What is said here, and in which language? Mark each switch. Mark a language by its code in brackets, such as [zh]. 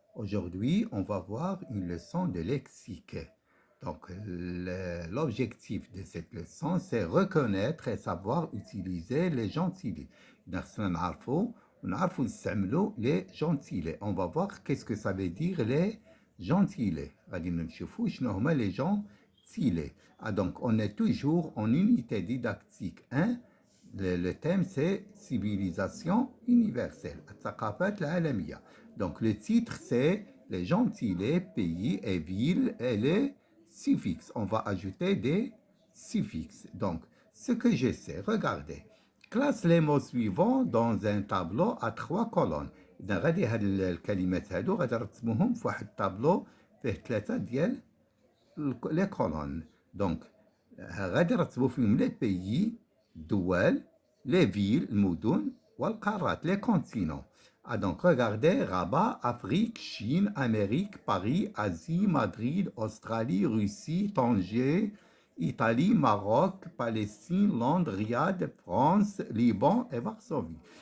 [fr] Aujourd'hui, on va voir une leçon de lexique. Donc, l'objectif de cette leçon, c'est reconnaître et savoir utiliser les gentillés. [ar] خصنا نعرفوا ونعرفوا نستعملوا les gentillés. [fr] On va voir qu'est-ce que ça veut dire les gentillés. [ar] غادي نشوفوا شنو هما les gentillés. [fr] Donc, on est toujours en unité didactique 1. Le thème, c'est civilisation universelle, الثقافات العالمية. Donc, le titre, c'est les gentillés, pays et villes et les suffixes. On va ajouter des suffixes. Donc, ce que je sais, regardez. Classe les mots suivants dans un tableau à 3 colonnes. [ar] إذا غادي هاد الكلمات هادو غادي نرتبوهم في واحد الطابلو فيه 3 ديال les colonnes. [fr] Donc, [ar] غادي نرتبو فيهم [fr] les pays, الدول, les villes, المدن, والقارات, les continents. Donc, regardez, Rabat, Afrique, Chine, Amérique, Paris, Asie, Madrid, Australie, Russie, Tanger, Italie, Maroc, Palestine, Londres, Riyad, France, Liban et Varsovie.